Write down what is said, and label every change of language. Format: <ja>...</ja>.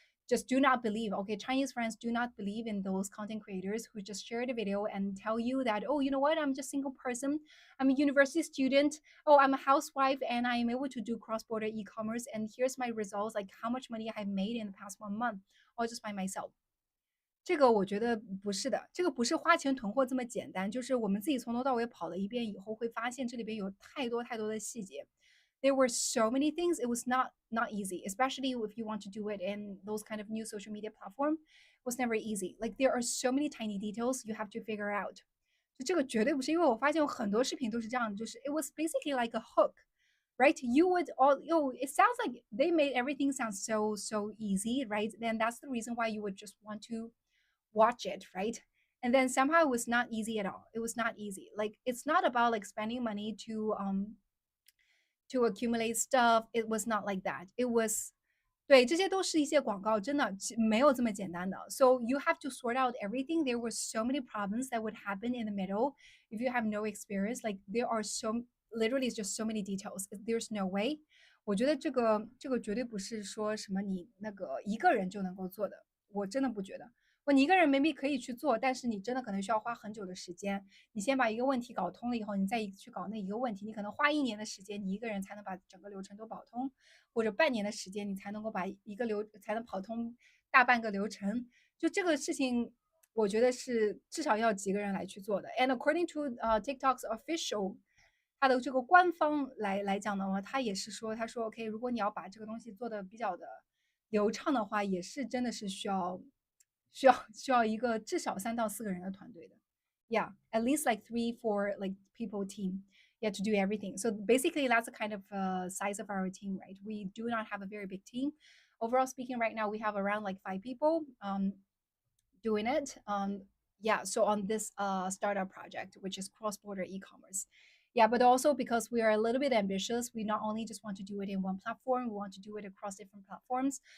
<en>Just do not believe, okay, Chinese friends, do not believe in those content creators who just share the video and tell you that, oh, you know what, I'm just a single person, I'm a university student, oh, I'm a housewife, and I am able to do cross-border e-commerce, and here's my results, like how much money I have made in the past 1 month, all just by myself.</en> <zh>这个我觉得不是的，这个不是花钱囤货这么简单，就是我们自己从头到尾跑了一遍以后，会发现这里边有太多的细节。</zh> <en>There were so many things. It was not easy, especially if you want to do it in those kind of new social media platform. It was never easy. Like there are so many tiny details you have to figure out.</en> <zh>就这个绝对不是，因为我发现有很多视频都是这样的，就是</zh> <en>it was basically like a hook, right? You would all it sounds like they made everything sound so easy, right? Then that's the reason why you would just want to watch it, right? And then somehow it was not easy at all. It was not easy. Like it's not about like spending money to accumulate stuff. It was not like that. It was</en> <zh>对，这些都是一些广告，真的没有这么简单的。</zh> <en>So you have to sort out everything. There were so many problems that would happen in the middle if you have no experience. Like there are literally just so many details. There's no way.</en> <zh>我觉得这个绝对不是说什么你那个一个人就能够做的，我真的不觉得。你一个人 maybe 可以去做，但是你真的可能需要花很久的时间。你先把一个问题搞通了以后，你再去搞那一个问题，你可能花1年的时间，你一个人才能把整个流程都跑通，或者半年的时间，你才能够把才能跑通大半个流程。就这个事情，我觉得是至少要几个人来去做的。</zh> <en>And according to TikTok's official，</en> <zh>它的这个官方来讲的话，他也是说，他说 OK，如果你要把这个东西做的比较的流畅的话，也是真的是需要一个至少3到4个人的团队的。</zh> <en>Yeah, at least like 3-4 like people team. yeah, to do everything. So basically, that's the kind of size of our team, right? We do not have a very big team. Overall speaking, right now we have around like 5 people doing it. Yeah, so on this startup project, which is cross-border e-commerce. Yeah, but also because we are a little bit ambitious, we not only just want to do it in one platform, we want to do it across different platforms.</en>